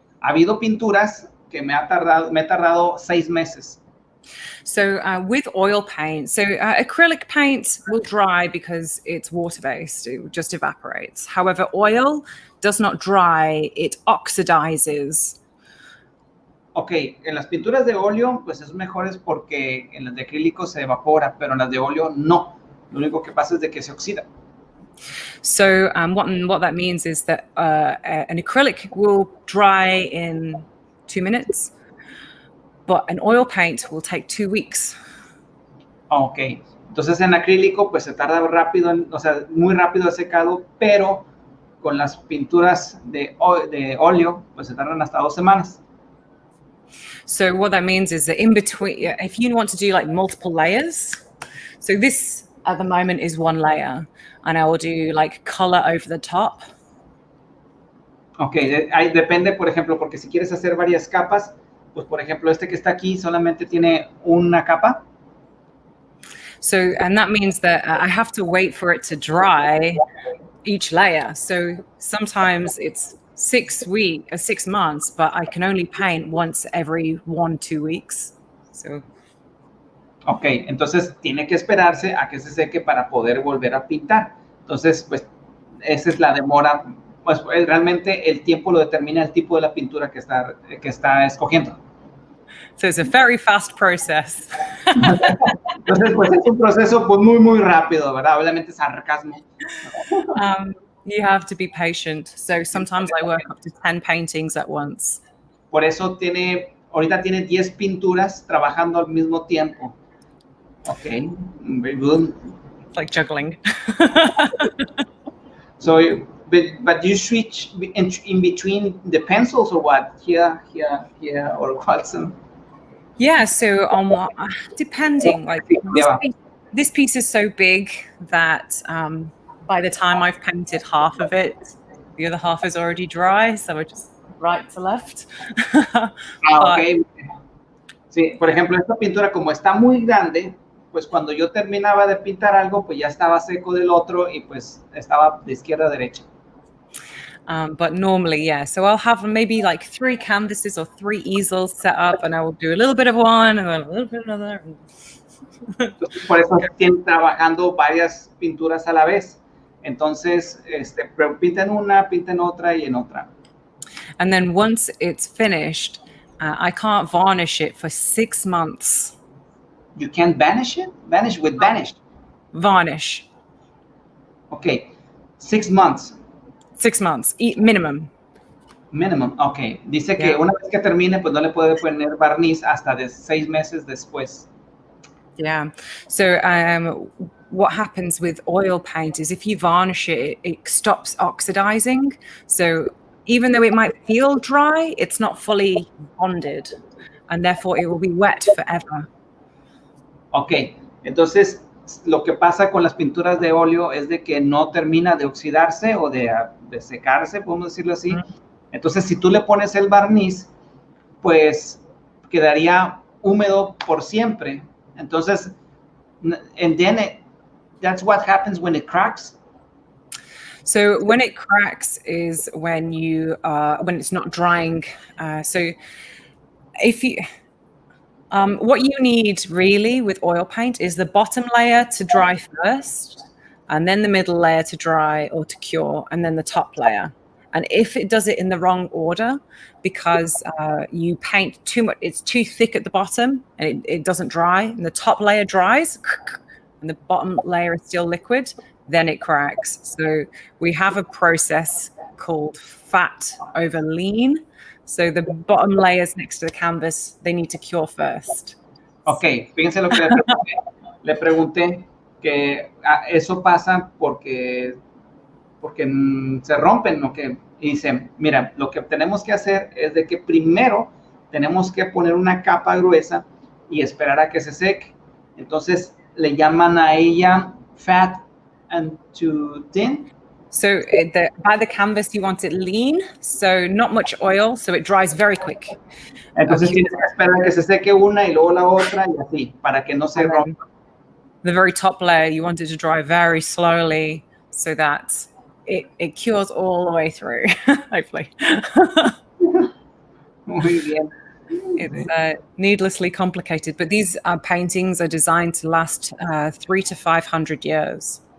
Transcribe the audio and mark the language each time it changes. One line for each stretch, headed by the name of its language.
Spanish: Ha habido pinturas que me he tardado 6 meses.
English: So with oil paint, so acrylic paint will dry because it's water-based, it just evaporates. However, oil does not dry, it oxidizes.
Spanish: Ok, en las pinturas de óleo, pues es mejores porque en las de acrílico se evapora, pero en las de óleo no. Lo único que pasa es de que se oxida.
English: So what that means is that an acrylic will dry in 2 minutes, but an oil paint will take 2 weeks.
Spanish: Ok, entonces en acrílico pues se tarda rápido, o sea, muy rápido el secado, pero con las pinturas de óleo pues se tardan hasta 2 semanas.
English: So what that means is that in between, if you want to do like multiple layers, so this at the moment is 1 layer, and I will do like color over the top.
Spanish: Ok, depende, por ejemplo, porque si quieres hacer varias capas, pues por ejemplo este que está aquí solamente tiene una capa.
English: So, and that means that I have to wait for it to dry each layer. So sometimes it's 6 months, but I can only paint once every 1-2 weeks. So.
Spanish: Ok, entonces tiene que esperarse a que se seque para poder volver a pintar. Entonces, pues, esa es la demora. Pues realmente el tiempo lo determina el tipo de la pintura que está escogiendo.
English: So it's a very fast process.
Spanish: Entonces, pues es un proceso pues, muy, muy rápido, ¿verdad? Obviamente sarcasmo.
English: You have to be patient. So sometimes I work up to 10 paintings at once.
Spanish: Por eso ahorita tiene 10 pinturas trabajando al mismo tiempo.
English: Okay, very good. Like juggling. So, but you switch in between the pencils or what? Here, or what? Yeah, so depending, like this piece is so big that by the time I've painted half of it, the other half is already dry, so we're just right to left. Ok.
Spanish: Sí, por ejemplo, esta pintura como está muy grande, pues cuando yo terminaba de pintar algo, pues ya estaba seco del otro y pues estaba de izquierda a derecha.
English: But normally, yeah. So I'll have maybe like 3 canvases or 3 easels set up, and I will do a little bit of one and then a little bit of another.
Spanish: Entonces, por eso tienen trabajando varias pinturas a la vez. Entonces, pinten una, pinten otra y en otra.
English: And then once it's finished, I can't varnish it for 6 months. You can't vanish it? Vanish with vanish? Varnish. Okay, 6 months. 6 months, minimum. Minimum, ok.
Spanish: Dice que una vez que termine, pues no le puede poner barniz hasta de 6 meses después.
English: Yeah. So what happens with oil paint is if you varnish it, it stops oxidizing. So even though it might feel dry, it's not fully bonded, and therefore it will be wet forever.
Spanish: Ok, entonces lo que pasa con las pinturas de óleo es de que no termina de oxidarse o de secarse, podemos decirlo así. Entonces, si tú le pones el barniz, pues quedaría húmedo por siempre. Entonces,
English: and then that's what happens when it cracks. So when it cracks is when when it's not drying. So if you what you need really with oil paint is the bottom layer to dry first, and then the middle layer to dry or to cure, and then the top layer. And if it does it in the wrong order, because you paint too much, it's too thick at the bottom and it doesn't dry, and the top layer dries and the bottom layer is still liquid, then it cracks. So we have a process called fat over lean. So the bottom layers next to the canvas, they need to cure first.
Spanish: Ok, fíjense lo que le pregunté, que eso pasa porque se rompen, ¿no? Y dice, mira, lo que tenemos que hacer es de que primero tenemos que poner una capa gruesa y esperar a que se seque. Entonces le llaman a ella fat and too thin.
English: So by the canvas, you want it lean, so not much oil, so it dries very quick.
Spanish: Entonces tienes que esperar a que se seque una y luego la otra y así, para que no se rompa.
English: The very top layer, you want it to dry very slowly so that it cures all the way through, hopefully.
Spanish: Muy bien.
English: It's needlessly complicated, but these paintings are designed to last 300 to 500 years.